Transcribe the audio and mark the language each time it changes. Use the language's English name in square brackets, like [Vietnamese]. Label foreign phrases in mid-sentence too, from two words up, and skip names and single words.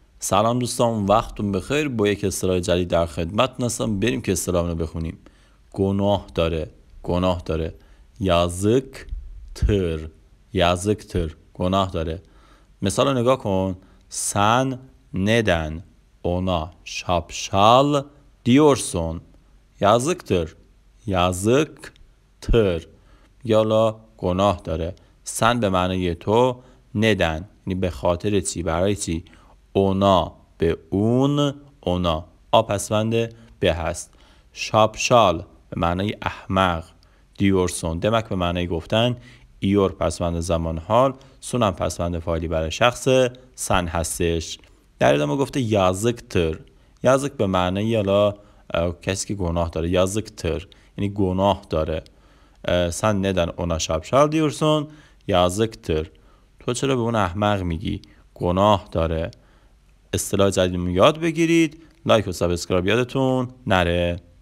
[Persian] سلام دوستان، وقتتون بخیر. با یک اصطلاح جدید در خدمت هستم. بریم که اصطلاح رو بخونیم. گناه داره. yazıktır. گناه داره. مثال رو نگاه کن. [Turkish] Sen neden ona şapşal diyorsun? yazıktır. [Persian] یالا گناه داره. سن به معنی تو، ندن یعنی به خاطر چی، برای چی. اونا به اون، اونا پسوند به هست. شاپشال به معنی احمق. دیورسون دمک به معنی گفتن. ایور پسوند زمان حال، سونم پسوند فاعلی برای شخص سن هستش. در ادامه گفته yazıktır. yazık به معنی یالا کسی که گناه داره. yazıktır یعنی گناه داره. [Turkish] sen neden ona şapşal diyorsun? yazıktır. [Persian] تو چرا به اون احمق میگی؟ گناه داره. اصطلاح جدیدمون یاد بگیرید. لایک و سابسکرایب یادتون نره.